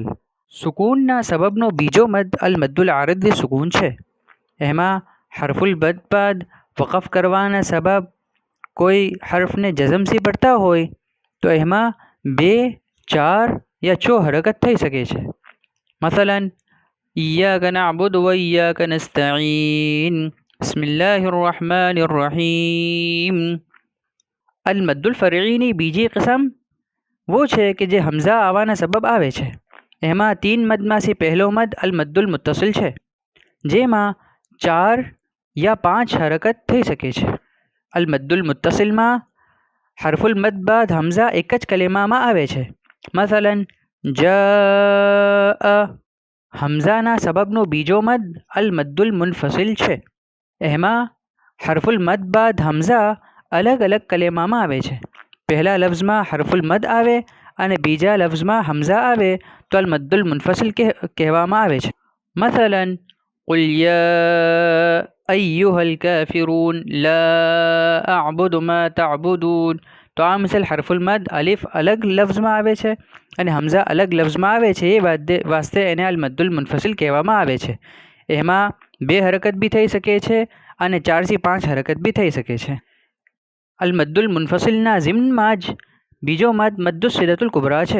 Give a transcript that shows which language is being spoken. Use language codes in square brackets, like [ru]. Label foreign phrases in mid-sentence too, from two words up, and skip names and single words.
[gu] સુકૂનના સબબનો બીજો મદ અલ મદ્દુલ આરિદ સુકૂન છે. એમાં હરફુલ બદ બાદ વકફ કરવાના સબબ કોઈ હર્ફને જઝમથી પડતા હોય તો એમાં 2, 4 યા 6 હરકત થઈ શકે છે. [ar] મસલન إياك نعبد وإياك نستعين بسم الله الرحمن الرحيم. [gu] અલ મદ્દુલ ફરઈની બીજી કિસ્મ वो છે કે જે હમઝા આવવાના સબબ આવે છે. એમાં 3 મદમાંથી પહેલો મદ અલ મદ્દુલ મુત્તસિલ છે, જેમાં 4 या 5 હરકત થઈ શકે છે. અલ મદ્દુલ મુત્તસિલમાં હરફુલ મદ બાદ હમઝા એક જ કલેમામાં આવે છે. મસલન જા. હમઝાના સબબનો બીજો મદ અલ મદ્દુલ મુનફસિલ છે. એમાં હરફુલ મદ બાદ હમઝા અલગ અલગ કલેમામાં આવે છે. પહેલા લફ્ઝમાં હરફુલ મદ આવે અને બીજા લફ્ઝમાં હમઝા આવે તો અલ મદ્દુલ મુનફસિલ કહેવામાં આવે છે. [ar] મસલન قل يا أيها الكافرون لا أعبد ما تعبدون. [gu] તો આ મિસાલ હરફુલ મદ અલિફ અલગ લફ્ઝમાં આવે છે અને હમઝા અલગ લફ્ઝમાં આવે છે, એ વાસ્તે એને અલ મદ્દુલ મુનફસિલ કહેવામાં આવે છે. એમાં 2 હરકત બી થઈ શકે છે અને 4 થી 5 હરકત બી થઈ શકે છે. અલ મદ્દુલ મુનફસિલના ઝિમ્નમાં જ બીજો મદ મદ્દુસ સિદતુલ કુબરા છે.